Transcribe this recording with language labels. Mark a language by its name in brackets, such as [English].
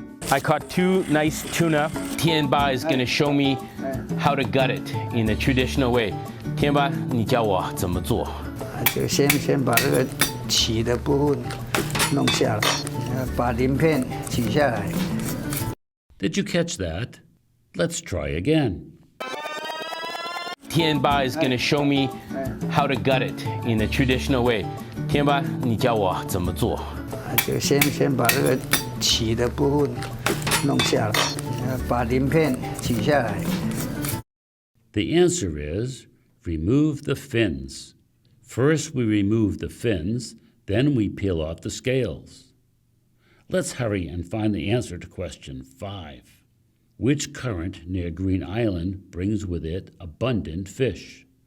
[English] I caught 2 nice tuna. Tianba is going to show me how to gut it in a traditional way. [Chinese] Tianba, 你教我怎么做？就先把这个鳍的部分弄下来，把鳞片取下来。 [English] Did you catch that? Let's try again. Tianba is going to show me how to gut it in a traditional way. [Chinese] Tianba, 你教我怎么做？就先把这个鳍的部分弄下来，把鳞片取下来。 [English] The answer is remove the fins. First we remove the fins, then we peel off the scales. Let's hurry and find the answer to question 5. Which current near Green Island brings with it abundant fish?